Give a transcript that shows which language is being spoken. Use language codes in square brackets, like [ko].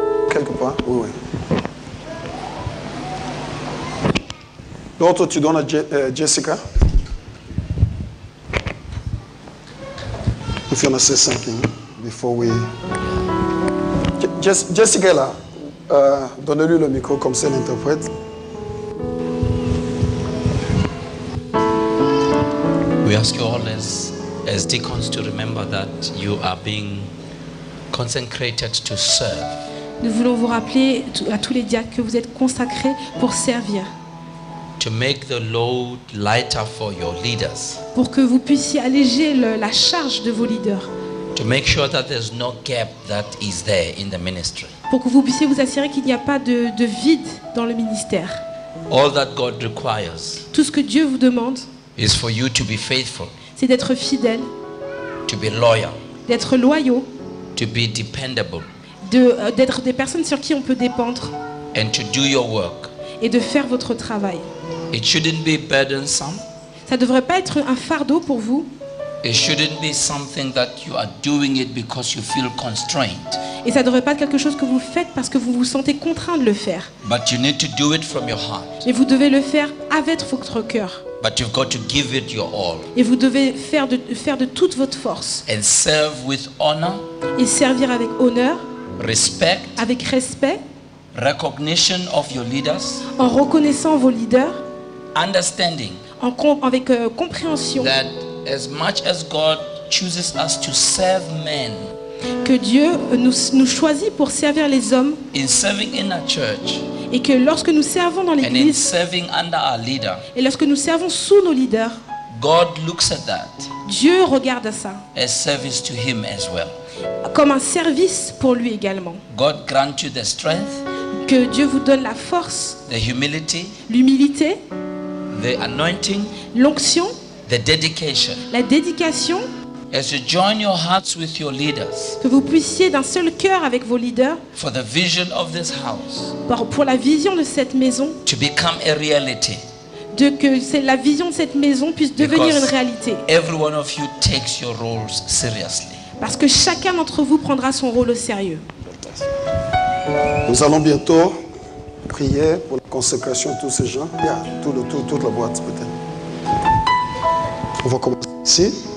[fr] Quelque part? Oui, oui. L'autre, tu donnes à Jessica? [en] If you want to say something before we... [fr] Jessica est là. Donnez-lui le micro comme c'est l'interprète. [en] We ask you all as deacons to remember that you are being consecrated to serve. [fr] Nous voulons vous rappeler à tous les diacres que vous êtes consacrés pour servir. [en] To make the load lighter for your leaders. [fr] Pour que vous puissiez alléger la charge de vos leaders. [en] To make sure that there's no gap that is there in the ministry. [fr] Pour que vous puissiez vous assurer qu'il n'y a pas de vide dans le ministère. [en] All that God requires [fr] Tout ce que Dieu vous demande, [en] is for you to be faithful, [fr] c'est d'être fidèle, [en] to be loyal, [fr] d'être loyaux, [en] to be dependable, [fr] d'être des personnes sur qui on peut dépendre [en] and to do your work. [fr] et de faire votre travail. [en] It shouldn't be burdensome. [fr] Ça ne devrait pas être un fardeau pour vous. [en] It shouldn't be something that you are doing it because you feel constrained. [fr] Et ça ne devrait pas être quelque chose que vous faites parce que vous vous sentez contraint de le faire. [en] But you need to do it from your heart. [fr] Mais vous devez le faire avec votre cœur. [en] But you've got to give it your all. [fr] Et vous devez faire de toute votre force. [en] And serve with honor, [fr] Et servir avec honneur, [en] respect, [fr] avec respect, [en] recognition of your leaders, [fr] en reconnaissant vos leaders, [en] understanding [fr] avec compréhension [en] that as much as God chooses us to serve men, [fr] que Dieu nous choisit pour servir les hommes [en] in serving in a church [fr] et que lorsque nous servons dans [en] and in [fr] l'église [en] serving under our leader, [fr] et lorsque nous servons sous nos leaders, [en] God looks at that [fr] Dieu regarde à ça [en] as service to Him as well. [fr] comme un service pour lui également. [en] God grant you the strength, [fr] Que Dieu vous donne la force, [en] the humility, [fr] l'humilité, [en] the anointing, [fr] l'onction, [en] the dedication, [fr] la dédication, [en] as you join your hearts with your leaders [fr] que vous puissiez d'un seul cœur avec vos leaders [en] for the vision of this house [fr] pour la vision de cette maison, [en] to become a reality. [fr] que la vision de cette maison puisse devenir [en] Because [fr] une réalité. [en] every one of you takes your roles seriously. [fr] Parce que chacun d'entre vous prendra son rôle au sérieux. Nous allons bientôt prier pour la consécration de tous ces gens. Il y a toute la boîte peut-être. On va commencer ici.